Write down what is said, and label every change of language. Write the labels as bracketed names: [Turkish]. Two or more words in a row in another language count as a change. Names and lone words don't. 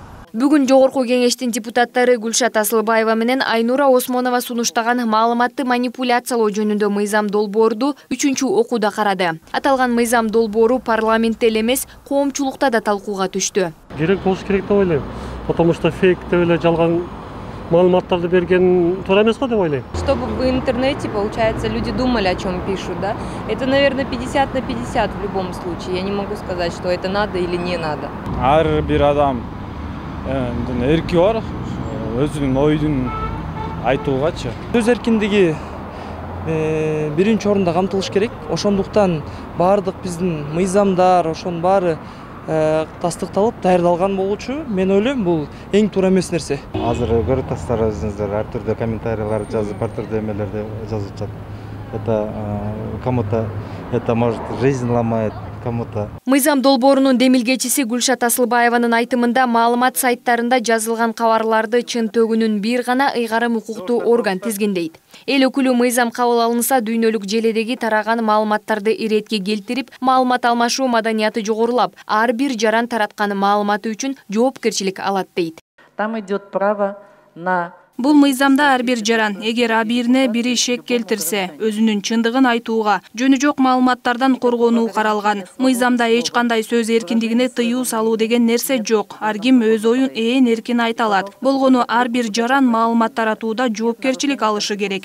[Kyrgyz] Бүгүн Жогорку кеңештин депутаттары Гүлшат Асылбаева менен Айнура Осмонова сунуштаган маалыматты манипуляциялоо жөнүндө мыйзам долбоорду 3-окууда карады. Аталган мыйзам долбоору парламентте эле эмес, коомчулукта да талкууга түштү. Керек болуш керек деп ойлойм. [Russian] Потому что [Kyrgyz] фейк деп эле жалган маалыматтарды берген туура эмес го деп ойлойм. [Russian] Чтобы в интернете, получается, люди думали, о чем пишут, да? Это, наверное, 50 на 50 в любом случае. Я не могу сказать, что это надо или не надо. [Kyrgyz] Ар бир адам эрки бар, өзүнүн ойдун айтуугачы. Сөз эркиндиги биринчи орунда камтылыш керек. Ошондуктан баардык биздин мыйзамдар, ошонун баары тастыкталып, даярдалган болчу. Мен ойлойм, бул эң туура эмес нерсе. Азыр көрүп атасыздар, ар түрдүү комментарийлар жазып, ар түрдүү эмелерди жазып жатат. [Russian] Это кому-то это может жизнь ломает, кому-то. [Kyrgyz] Мыйзам долбоорунун демилгечиси Гүлшат Асылбаеванын айтымында маалымат сайттарында жазылган кабарларды чын төгүнүн бир гана ыйгарым укуктуу орган тизгиндейт. Эл өкүлү мыйзам кабыл алынса дүйнөлүк желедеги тараган маалыматтарды иретке келтирип, маалымат алмашуу маданияты жогорулап, ар бир жаран тараткан маалыматы үчүн жоопкерчилик алат дейт. [Russian] Там идет право на [Kyrgyz] Бул мыйзамда ар бир жаран, эгер бирине бири шек келтирсе, өзүнүн чындыгын айтууга, жөнү жок маалыматтардан коргонуу каралган. Мыйзамда эч кандай сөз эркиндигине тыюу салуу деген нерсе жок. Ар ким өз оюн ээн эркин айта алат. Болгону ар бир жаран маалымат таратууда жоопкерчилик алышы керек.